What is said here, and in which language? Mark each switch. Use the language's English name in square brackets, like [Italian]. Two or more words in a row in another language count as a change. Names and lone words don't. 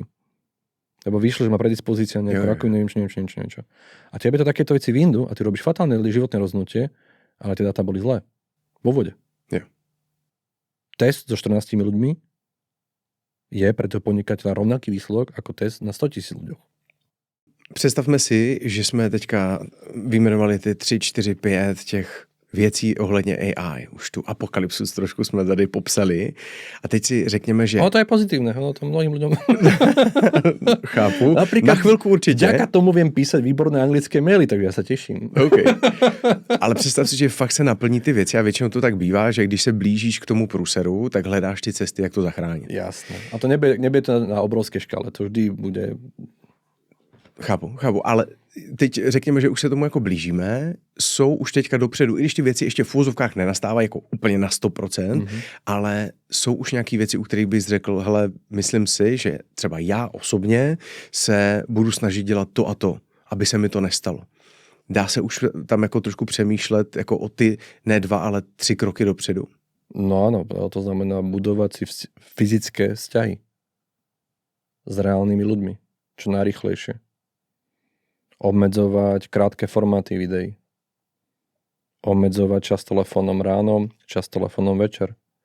[Slovak] Lebo vyšlo, že má predispozícia nejakú rakovinu, neviem čo. A tebe to takéto veci vyndú a ty robíš fatálne životné rozhodnutie, ale tie dáta boli zlé. Vo vode. Yeah. Test so 14 ľuďmi je pre toho podnikateľa rovnaký výsledok ako test na 100 000 ľuďoch. [Czech] Představme si, že jsme teďka vyjmenovali ty 3, 4, 5 těch věcí ohledně AI. Už tu apokalypsu trošku jsme tady popsali. A teď si řekněme, že... [Slovak] To je pozitívne. To mnohým ľuďom... [Czech] Chápu. [Slovak] Napríklad, [Czech] na chvilku určitě. [Slovak] Vďaka tomu viem písať výborné anglické maily, tak ja sa teším. Okay. [Czech] Ale představ si, že fakt se naplní ty věci a většinou to tak bývá, že když se blížíš k tomu průseru, tak hledáš ty cesty, jak to zachránit. [Slovak] Jasné. A to nebude to na obrovské škále. To vždy bude... [Czech] Chápu, ale teď řekněme, že už se tomu jako blížíme, jsou už teďka dopředu, i když ty věci ještě v úvozovkách nenastávají jako úplně na 100%, ale jsou už nějaký věci, u kterých bys řekl, hele, myslím si, že třeba já osobně se budu snažit dělat to a to, aby se mi to nestalo. Dá se už tam jako trošku přemýšlet jako o ty ne 2, ale 3 kroky dopředu. [Slovak] No áno, to znamená budovať si fyzické vzťahy s reálnymi ľuďmi, čo najrýchlejšie. Obmedzovať krátke formáty videí. Obmedzovať čas telefónom ráno, čas telefónom večer.